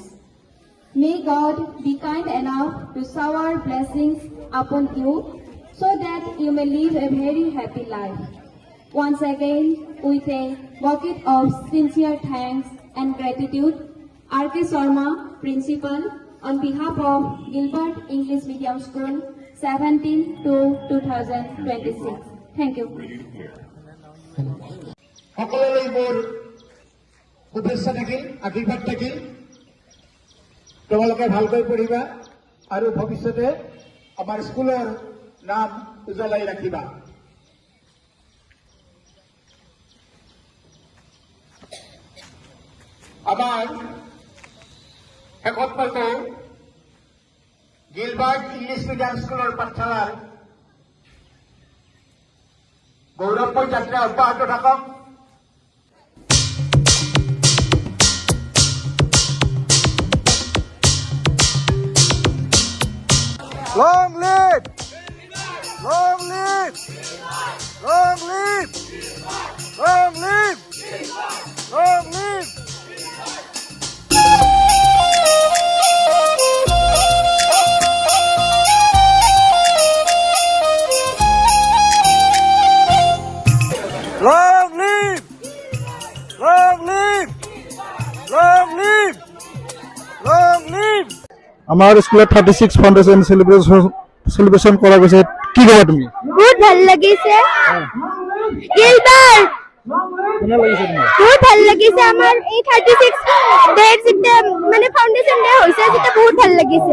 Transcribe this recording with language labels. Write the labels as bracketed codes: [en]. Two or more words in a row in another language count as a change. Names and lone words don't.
[en] May God be kind enough to shower blessings upon you so that you may live a very happy life. Once again, with a bucket of sincere thanks and gratitude, R.K. Sharma, Principal, on behalf of Gilbert English Medium School, 17 to 2026. Thank you. [as] সকলোলৈ মোৰ শুভেচ্ছা থাকিল, আশীৰ্বাদ থাকিল। তোমালোকে ভালকৈ পঢ়িবা আৰু ভৱিষ্যতে আমাৰ স্কুলৰ নাম উজ্বলাই ৰাখিবা। আমাৰ শেষত মই কওঁ, গিলবাৰ্ট ইংলিছ মিডিয়াম স্কুলৰ পাঠশালাৰ গৌৰৱময় যাত্ৰা অব্যাহত থাকক। [en] Long live! Long live! Long live! Long live! Long live! Long live! Long live! Long live! Long live! [as] আমাৰ স্কুলত 36 [en] foundation celebration [as] করা গৈছে, কি কবা তুমি? বহুত ভাল লাগিছে গিলবার্ট, কেনে লাগিছে তোমাৰ? বহুত ভাল লাগিছে। আমাৰ এই 36 ডে যেটা মানে [en] foundation day [as] হৈছে, যেটা বহুত ভাল লাগিছে।